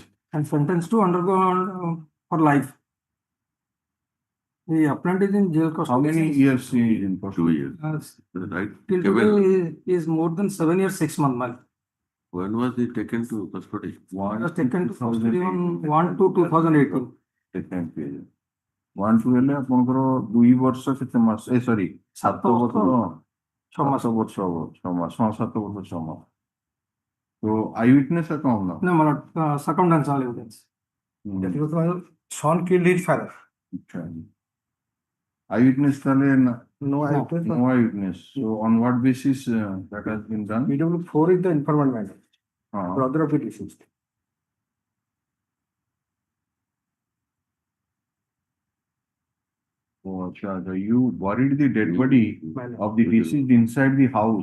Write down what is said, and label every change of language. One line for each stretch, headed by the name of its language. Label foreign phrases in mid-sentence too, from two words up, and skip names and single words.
English: And sentenced to undergo for life. The appellant is in jail custody. How many years he is in custody? 2 years, Uh, right? Till Kevin, today is more than 7 years, 6 months, my lord. when was he taken to custody? It was taken to custody on 1/2/2018. Second page.
Odia: 1-2 ହେଲେ ଆପଣଙ୍କର 2 ବର୍ଷ କେତେ ମାସ ସରି 7 ବର୍ଷ 6 ମାସ. 7 ବର୍ଷ ହବ 6 ମାସ 7 ବର୍ଷ 6 ମାସ ତ
English: eye witness
Odia: କଣ ନା
English: No, my lord, circumstantial evidence. That he was Sean killed his father. eye witness ତାହେଲେ No, I have no eye witness. So on what basis that has been done? PW4 is the informant matter, Uh, brother of the deceased. oh, acha, you buried the dead body of the deceased inside the house,